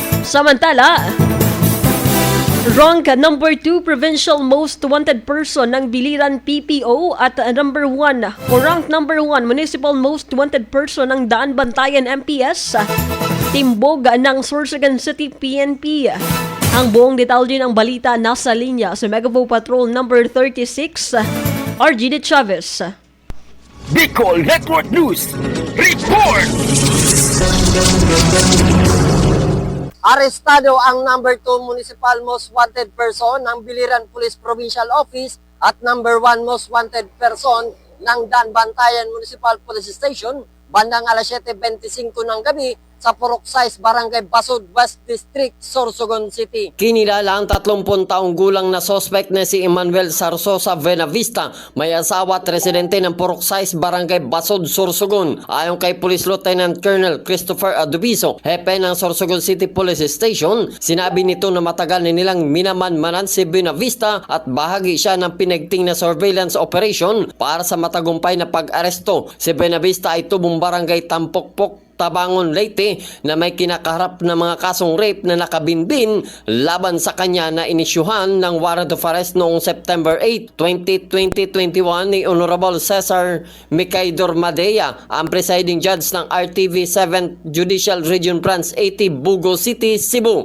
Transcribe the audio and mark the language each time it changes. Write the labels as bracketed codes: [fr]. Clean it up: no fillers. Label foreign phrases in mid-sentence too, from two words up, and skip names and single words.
[tl] Samantala, [en] rank number 2 provincial most wanted person [tl] ng Biliran PPO at number 1 o [en] rank number 1 municipal most wanted person [tl] ng Daan Bantayan MPS, timbog ng Sorsogon City PNP. Ang buong detalye ng balita nasa linya sa Megavo Patrol number 36, RG De Chavez. Bicol Network News Report! Arestado ang number 2 [en] municipal most wanted person [tl] ng Biliran Police Provincial Office at number 1 [en] most wanted person [tl] ng Daan Bantayan Municipal Police Station bandang alas 7:25 ng gabi sa Purok Size, Barangay Basud, West District, Sorsogon City. Kinilala ang 30 taong gulang na suspect na si Emmanuel Sarsosa Buenavista, may asawa at residente ng Purok Size, Barangay Basud, Sorsogon. Ayon kay Police Lieutenant Colonel Christopher Adubiso, hepe ng Sorsogon City Police Station, sinabi nito na matagal na nilang minamanmanan si Buenavista at bahagi siya ng pinagting na [en] surveillance operation [tl] para sa matagumpay na pag-aresto. Si Buenavista ay tubong barangay Tampokpok, Tabangon, Leyte na may kinakaharap na mga kasong rape na nakabinbin laban sa kanya na inisyuhan ng [en] warrant of arrest [tl] noong September 8, 2021 ni Honorable Cesar Micaidor Madea, ang [en] presiding judge [tl] ng RTV 7th Judicial Region Branch 80, Bugo City, Cebu.